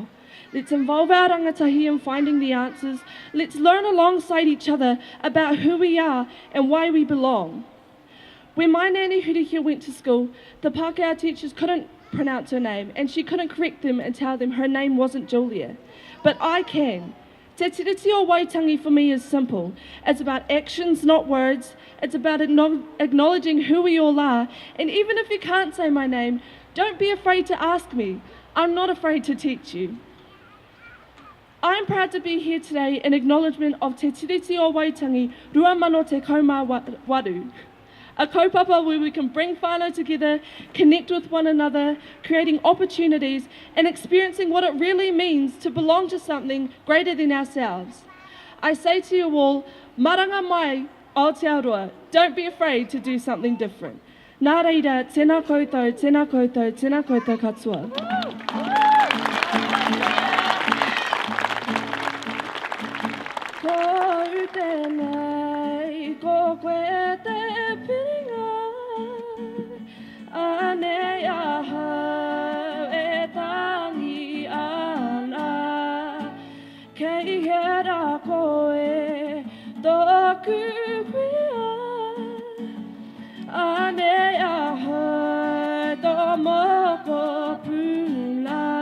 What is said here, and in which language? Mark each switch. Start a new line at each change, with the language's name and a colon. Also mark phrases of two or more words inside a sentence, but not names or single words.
English: Let's involve our rangatahi in finding the answers. Let's learn alongside each other about who we are and why we belong. When my nanny Hurihia went to school, the Pakeha teachers couldn't pronounce her name and she couldn't correct them and tell them her name wasn't Julia. But I can. Te tiriti o Waitangi for me is simple. It's about actions, not words. It's about acknowledging who we all are. And even if you can't say my name, don't be afraid to ask me. I'm not afraid to teach you. I'm proud to be here today in acknowledgement of Te Tiriti o Waitangi Rua Mano Te Kaumā Waru. A kaupapa where we can bring whānau together, connect with one another, creating opportunities and experiencing what it really means to belong to something greater than ourselves. I say to you all,
Māori: maranga mai Aotearoa,
English: don't be afraid to do something different.
Māori: Nā reira, tēnā koutou, tēnā koutou, tēnā koutou katoa. Ko tēnei, ko koe te piringa, anei ahau e tangi ana, kei hera koe tōku whia, anei ahau tō moko pūla.